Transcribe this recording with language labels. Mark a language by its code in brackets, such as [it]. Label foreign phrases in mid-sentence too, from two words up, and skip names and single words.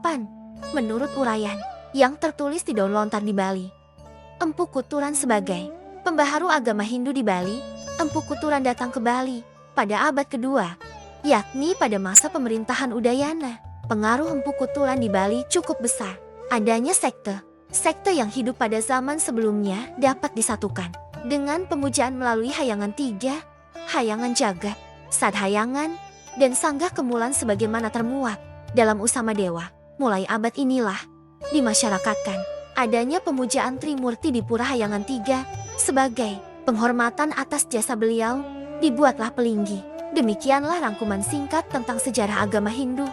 [id] Menurut uraian yang tertulis di daun lontar di Bali, Empu Kuturan sebagai pembaharu agama Hindu di Bali. Empu Kuturan datang ke Bali pada abad kedua, yakni pada masa pemerintahan Udayana. Pengaruh Empu Kuturan di Bali cukup besar. Adanya sekte yang hidup pada zaman sebelumnya dapat disatukan dengan pemujaan melalui hayangan 3, hayangan jagat, sadhayangan, dan sanggah kemulan sebagaimana termuat dalam Usama Dewa. Mulai abad inilah dimasyarakatkan adanya pemujaan Trimurti di Pura Hayangan 3 sebagai penghormatan atas jasa beliau. Dibuatlah pelinggi. Demikianlah rangkuman singkat tentang sejarah agama Hindu.